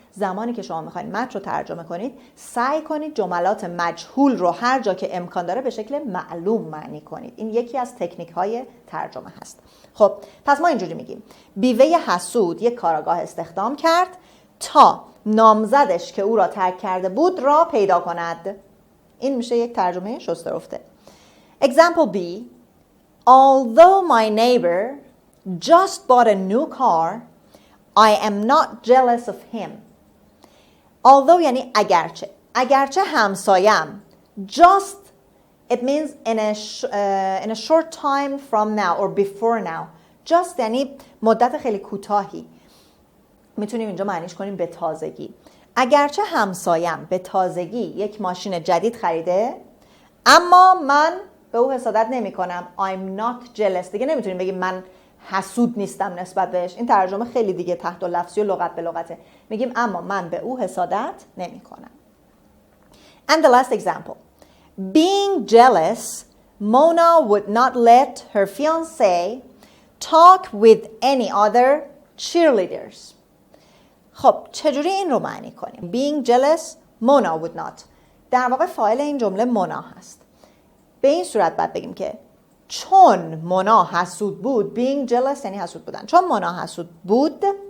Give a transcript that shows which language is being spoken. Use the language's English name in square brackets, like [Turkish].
[Persian] زمانی که شما میخواین متن رو ترجمه کنید، سعی کنید جملات مجهول رو هر جا که امکان داره به شکل معلوم معنی کنید. این یکی از تکنیک های ترجمه هست. خب پس ما اینجوری میگیم بیوه حسود یک کاراگاه استخدام کرد تا نامزدش که او را ترک کرده بود را پیدا کند. این میشه یک ترجمه شسته رفته. [English] Example B. Although my neighbor just bought a new car, I am not jealous of him. [Persian] Although یعنی اگرچه همسایم. [English] Just it means in a short time from now or before now. [Persian] Just یعنی مدت خیلی کوتاهی. میتونیم اینجا معنیش کنیم به تازگی. اگرچه همسایم به تازگی یک ماشین جدید خریده، اما من به او حسادت نمی کنم. [English] I'm not jealous. [Persian] دیگه نمیتونیم بگیم من حسود نیستم نسبت بهش. این ترجمه خیلی دیگه تحت لفظی و لغت به لغته. میگیم اما من به او حسادت نمی کنم. [English] And the last example. Being jealous, Mona would not let her fiancé talk with any other cheerleaders. [Persian] خب چجوری این رو معنی کنیم؟ [English] Being jealous, Mona would not. [Persian] در واقع فاعل این جمله مونا هست. به این صورت باید بگیم که چون مونا حسود بود، [English] being jealous [Persian] یعنی حسود بودن. چون مونا حسود بود،